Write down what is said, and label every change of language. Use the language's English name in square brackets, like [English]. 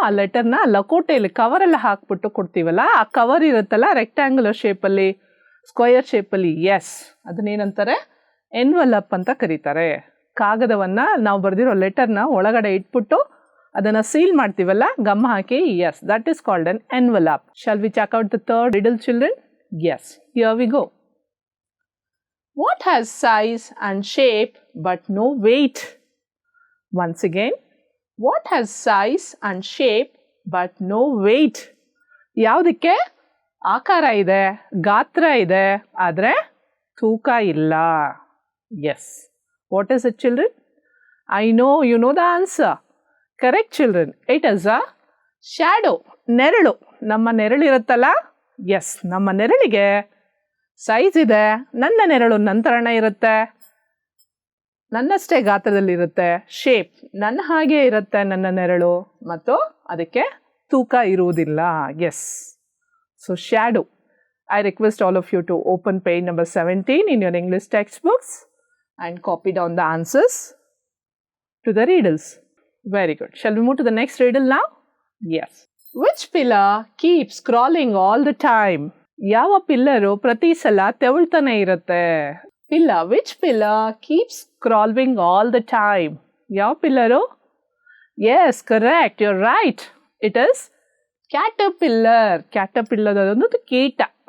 [Kannada] ಆ ಲೆಟರ್ನ ಲಕೋಟೆಯಲ್ಲಿ ಕವರೆಲ್ಲ ಹಾಕ್ಬಿಟ್ಟು ಕೊಡ್ತೀವಲ್ಲ, ಆ ಕವರ್ ಇರುತ್ತಲ್ಲ ರೆಕ್ಟ್ಯಾಂಗ್ಯುಲರ್ ಶೇಪಲ್ಲಿ, ಸ್ಕ್ವಯರ್ ಶೇಪಲ್ಲಿ. ಎಸ್, ಅದನ್ನೇನಂತಾರೆ? ಎನ್ವೆಲಪ್ ಅಂತ ಕರೀತಾರೆ. ಕಾಗದವನ್ನು ನಾವು ಬರೆದಿರೋ ಲೆಟರ್ನ ಒಳಗಡೆ ಇಟ್ಬಿಟ್ಟು ಅದನ್ನು ಸೀಲ್ ಮಾಡ್ತೀವಲ್ಲ, gum hockey. [English] Yes, that is called an envelope. Shall we check out the third riddle children? Yes, here we go. What has size and shape but no weight? Once again, what has size and shape but no weight? [Kannada] ಯಾವುದಕ್ಕೆ ಆಕಾರ ಇದೆ, ಗಾತ್ರ ಇದೆ, ಆದರೆ ತೂಕ ಇಲ್ಲ. [English] Yes. What is it children? I know you know the answer. Correct children. It is a shadow. ನೆರಳು. [Kannada] ನಮ್ಮ ನೆರಳಿರುತ್ತಲ್ಲ? ಎಸ್, ನಮ್ಮ ನೆರಳಿಗೆ ಸೈಜ್ ಇದೆ. ನನ್ನ ನೆರಳು ನಂತರನೇ ಇರುತ್ತೆ, ನನ್ನಷ್ಟೇ ಗಾತ್ರದಲ್ಲಿರುತ್ತೆ. ಶೇಪ್, ನನ್ನ ಹಾಗೆ ಇರುತ್ತೆ ನನ್ನ ನೆರಳು, ಮತ್ತು ಅದಕ್ಕೆ ತೂಕ ಇರುವುದಿಲ್ಲ. [English] Yes, so shadow. I request all of you to open page number 17 in your English textbooks and copy down the answers to the riddles. Very good. Shall we move to the next riddle now? Yes. Which pillar keeps crawling all the time? [Kannada] ಯಾವ pillar ಪ್ರತಿ ಸಲ ತೆವಳ್ತಾನೆ ಇರುತ್ತೆ? [English] Pillar. Which pillar keeps crawling all the time? [Kannada] ಯಾವ pillar? [English] Yes, correct, you are right. It is caterpillar. [Kannada] Caterpillar ಅದೊಂದು ಕೀಟ.